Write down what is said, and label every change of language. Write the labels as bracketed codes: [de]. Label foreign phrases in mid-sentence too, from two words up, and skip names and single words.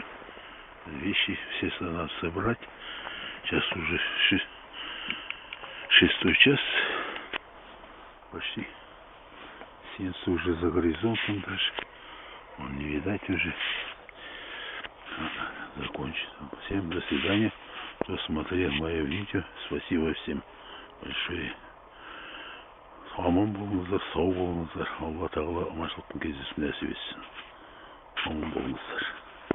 [ru] Вещи все надо собрать. Сейчас уже 6 час. Почти. Солнце уже за горизонтом даже. Он не видать уже. Закончить. Всем до свидания. Кто смотрел мое видео. Спасибо всем большое. [kk] Аман болыңыздар, сау болыңыздар. Алла тағала аманшылықтың кездесуін нәсіп етсін. Аман болыңыздар.